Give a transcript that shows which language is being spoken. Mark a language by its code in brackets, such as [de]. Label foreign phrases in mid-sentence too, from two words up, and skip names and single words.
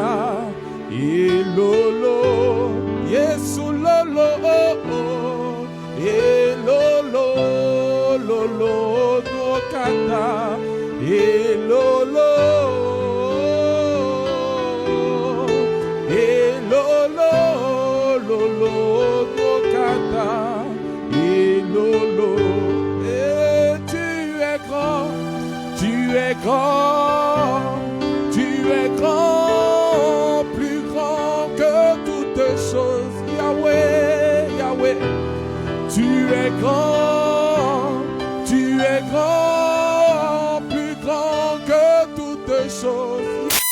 [ee] Elolo, Yesu lolo, elolo, lolo, nuokata, elolo, elolo, lolo, nuokata, elolo. [fr] Et tu es grand, tu es grand, tu es grand. Yahweh, Yahweh, tu es grand, plus grand que toutes choses.